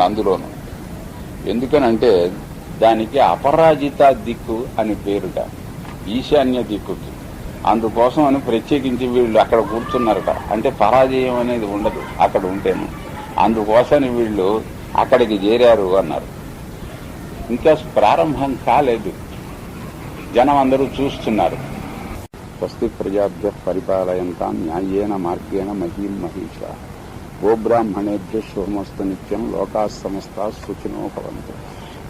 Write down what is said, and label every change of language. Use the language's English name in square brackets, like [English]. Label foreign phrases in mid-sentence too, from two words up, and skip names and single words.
[Telugu] అందులోను ఎందుకనంటే దానికి అపరాజిత దిక్కు అని పేరుట, ఈశాన్య దిక్కుకి. అందుకోసం అని ప్రత్యేకించి వీళ్ళు అక్కడ కూర్చున్నారట. అంటే పరాజయం అనేది ఉండదు అక్కడ ఉంటేను, అందుకోసని వీళ్ళు అక్కడికి చేరారు అన్నారు. ఇంకా ప్రారంభం కాలేదు, జనం అందరూ చూస్తున్నారు. [Sanskrit] స్వస్తి ప్రజాభ్య పరిపాలయంతాం న్యాయేన మార్గేణ మహీం మహిషా గోబ్రాహ్మణేభ్య శుభమస్తు నిత్యం లోకాः సమస్తాः సుఖినో భవంతు.